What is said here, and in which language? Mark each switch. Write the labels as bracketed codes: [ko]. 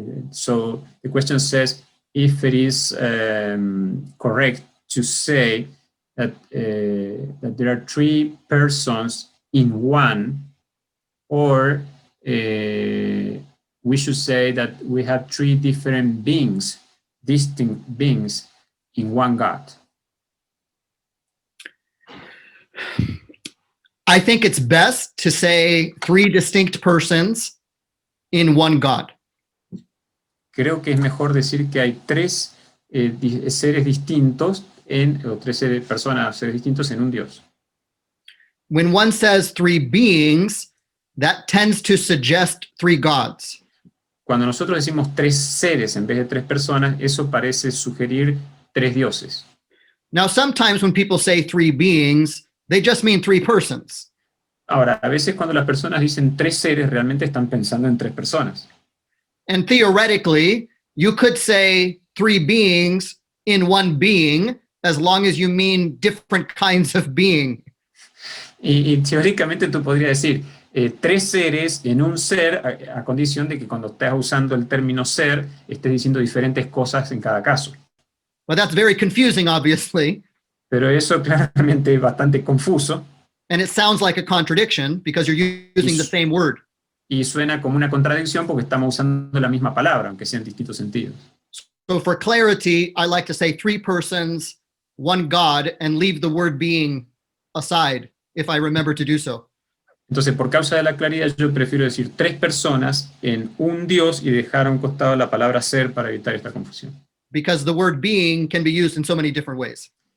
[en] So the question says if it is correct to say that there are three persons in one, or we should say that we have three different beings, distinct beings in one God. I think it's best to say three distinct persons in one God. [es] Creo que es mejor decir que hay tres seres distintos o tres personas, seres distintos en un Dios. [en] When one says three beings, that tends to suggest three gods. [es] Cuando nosotros decimos tres seres en vez de tres personas, eso parece sugerir tres dioses. [en] Now, sometimes when people say three beings, they just mean three persons. [es] Ahora, a veces cuando las personas dicen tres seres, realmente están pensando en tres personas. [en] And theoretically, you could say three beings in one being, as long as you mean different kinds of being. [es] Y teóricamente tú podrías decir tres seres en un ser, a condición de que cuando estés usando el término ser, estés diciendo diferentes cosas en cada caso. [en] But that's very confusing, obviously. [es] Pero eso claramente es bastante confuso [en] And it sounds like a contradiction because you're using the same word. [es] y suena como una contradicción porque estamos usando la misma palabra, aunque sean distintos sentidos. [en] So for clarity, I like to say 3 persons, 1 God, and leave the word being aside if I remember to do so. [es] Entonces, por causa de la claridad, yo prefiero decir 3 personas en un Dios y dejar a un costado la palabra ser para evitar esta confusión. [en] Because the word being can be used in so many different ways.